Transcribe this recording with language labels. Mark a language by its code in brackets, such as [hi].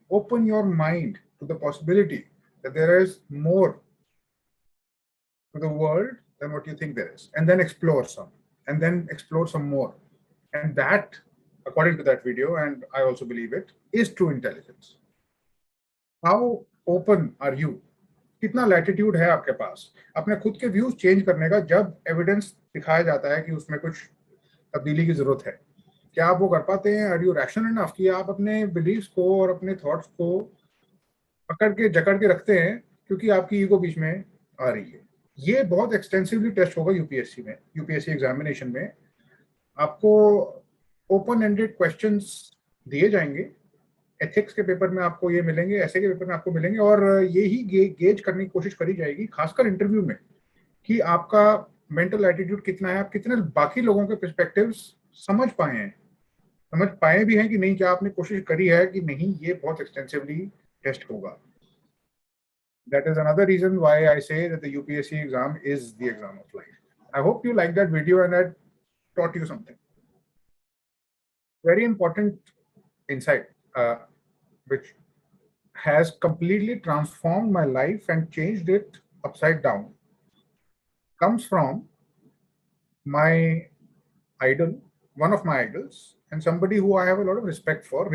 [en] Open your mind to the possibility that there is more to the world than what you think there is, and then explore some, and then explore some more. And that, according to that video, and I also believe it, is true intelligence. How open are you? [hi] कितना latitude है आपके पास अपने खुद के views change करने का, जब evidence दिखाया जाता है कि उसमें कुछ तब्दीली की जरूरत है? क्या आप वो कर पाते हैं? [en] are you rational enough [hi] कि आप अपने बिलीव्स को और अपने थॉट्स को पकड़ के जकड़ के रखते हैं क्योंकि आपकी ईगो बीच में आ रही है? ये बहुत एक्सटेंसिवली टेस्ट होगा यूपीएससी में, यूपीएससी एग्जामिनेशन में। आपको ओपन एंडेड क्वेश्चंस दिए जाएंगे, एथिक्स के पेपर में आपको ये मिलेंगे, ऐसे के पेपर में आपको मिलेंगे, और ये ही गेज करने की कोशिश करी जाएगी, खासकर इंटरव्यू में, कि आपका मेंटल एटीट्यूड कितना है, आप कितने बाकी लोगों के पर्सपेक्टिव्स समझ पाए भी हैं कि नहीं, क्या आपने कोशिश करी है कि नहीं। ये बहुत एक्सटेंसिवली टेस्ट होगा। [en] That is another reason why I say that the UPSC exam is the exam of life. I hope you liked that video and I taught you something. Very important insight, which has completely transformed my life and changed it upside down, comes from my idol, one of my idols, and somebody who I have a lot of respect for.